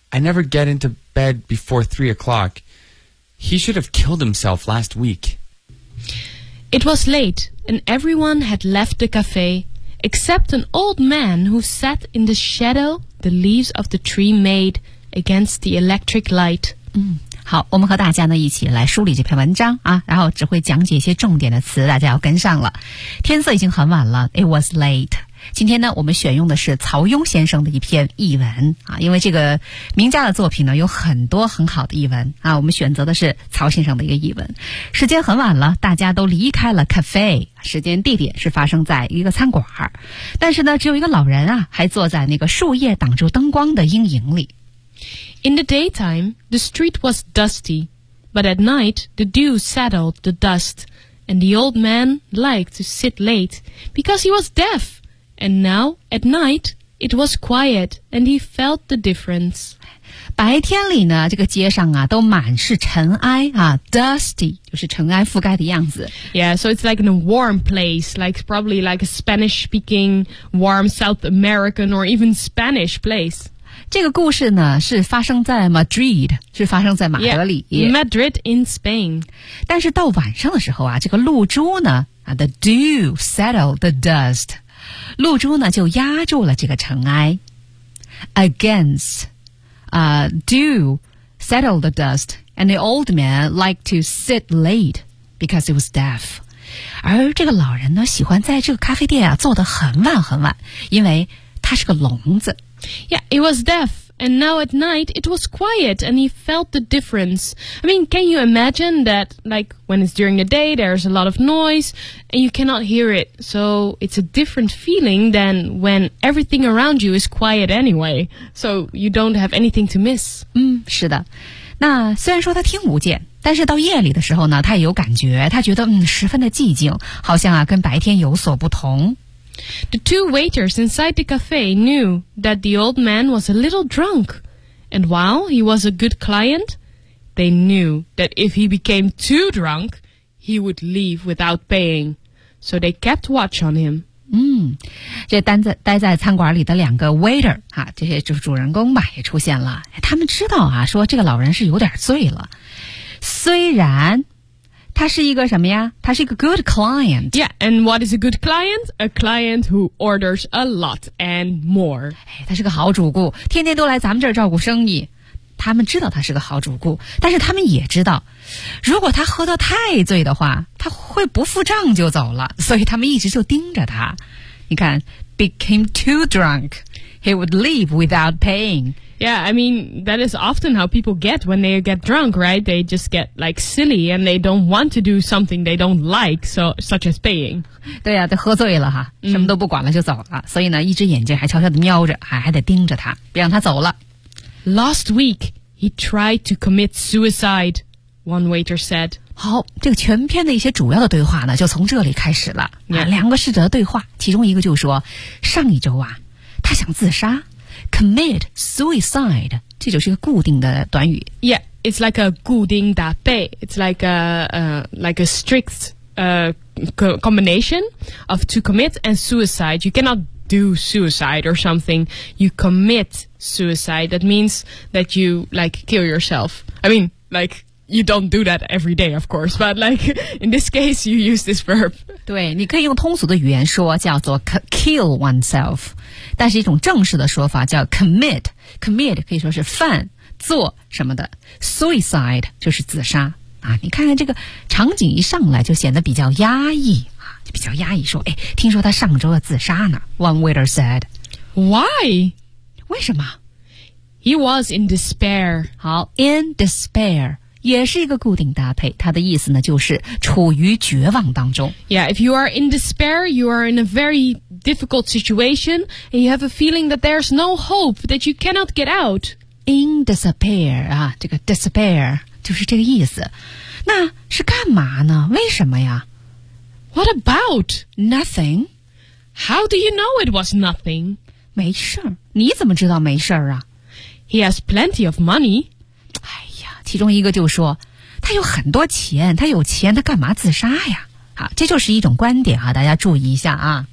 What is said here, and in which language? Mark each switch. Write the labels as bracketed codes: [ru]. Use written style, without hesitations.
[en] I never get into bed before 3 o'clock. He should have killed himself last week. It was late. And everyone had left the cafe, except an old man who sat in the shadow the leaves of the tree made against the electric light. [zh] 好，我们和大家呢一起来梳理这篇文章啊，然后只会讲解一些重点的词，大家要跟上了。天色已经很晚了 ， [en] It was late. [zh] 今天呢我们选用的是曹庸先生的一篇译文啊，因为这个名家的作品呢有很多很好的译文啊，我们选择的是曹先生的一个译文。时间很晚了，大家都离开了 cafe， 时间地点是发生在一个餐馆，但是呢只有一个老人啊还坐在那个树叶挡住灯光的阴影里。 [en] In the daytime, the street was dusty, but at night, the dew settled the dust, and the old man liked to sit late because he was deafAnd now, at night, it was quiet, and he felt the difference. [zh] 白天里呢，这个街上啊，都满是尘埃啊 ，dusty 就是尘埃覆盖的样子。 [en] Yeah, so it's like in a warm place, like probably like a Spanish-speaking warm South American or even Spanish place. [zh] 这个故事呢是发生在 Madrid， 是发生在马德里。 [en] Yeah, Madrid in Spain. [zh] 但是到晚上的时候啊，这个露珠呢啊 ， [en] the dew settled the dust. [zh] 露珠呢就压住了这个尘埃 [en] against dew settled the dust and the old man liked to sit late because he was deaf [zh] 而这个老人呢喜欢在这个咖啡店啊坐得很晚很晚因为他是个聋子 [en] Yeah, he was deaf and now at night it was quiet and he felt the difference I mean, can you imagine that like when it's during the day there's a lot of noiseAnd you cannot hear it, so it's a different feeling than when everything around you is quiet anyway, so you don't have anything to miss. [zh] 是的。那虽然说他听不见，但是到夜里的时候呢，他也有感觉，他觉得十分的寂静，好像啊跟白天有所不同。 [en] The two waiters inside the cafe knew that the old man was a little drunk, And while he was a good client, they knew that if he became too drunk, he would leave without paying. So they kept watch on him. [zh] 这待在餐馆里的两个 waiter, 哈、啊、这些就是主人公吧也出现了。他们知道啊说这个老人是有点醉了。虽然他是一个什么呀他是一个 [en] good client. Yeah, and what is a good client? A client who orders a lot and more.、 [zh] 哎、他是个好主顾天天都来咱们这儿照顾生意。他们知道他是个好主顾但是他们也知道如果他喝得太醉的话他会不付账就走了所以他们一直就盯着他。你看 [en] became too drunk, he would leave without paying. Yeah, I mean, that is often how people get when they get drunk, right? They just get like silly and they don't want to do something they don't like, so, such as paying. [zh] 对啊就喝醉了哈什么都不管了就走了、所以呢一只眼睛还悄悄地瞄着还得盯着他别让他走了。 [en] Last week, he tried to commit suicide, one waiter said. [zh] 好，这个全篇的一些主要的对话呢，就从这里开始了。 [en] Yeah. [zh] 两个试着对话，其中一个就说，上一周啊，他想自杀。 [en] Commit suicide, [zh] 这就是一个固定的短语。 [en] Yeah, it's like a [zh] 固定搭配。 [en] It's like a strict combination of to commit and suicide. You cannot do suicide or something. You commit suicide. That means that you like kill yourself. I mean, like you don't do that every day, of course. But like in this case, you use this verb. [zh] 对，你可以用通俗的语言说叫做 [en] kill oneself. [zh] 但是一种正式的说法叫 commit. Commit 可以说是犯做什么的 suicide 就是自杀啊。你看看这个场景一上来就显得比较压抑。比较压抑说哎，听说他上周要自杀呢 [en] One waiter said Why? [zh] 为什么 [en] He was in despair [zh] 好 in despair 也是一个固定搭配他的意思呢就是处于绝望当中 [en] Yeah, if you are in despair You are in a very difficult situation And you have a feeling that there's no hope That you cannot get out [zh] In despair 啊，这个 despair 就是这个意思那是干嘛呢为什么呀 [en] What about? Nothing. How do you know it was nothing? [zh] 没事儿，你怎么知道没事儿啊 [en] He has plenty of money. [zh] 哎呀，其中一个就说，他有很多钱，他有钱，他干嘛自杀呀？好，这就是一种观点啊，大家注意一下啊。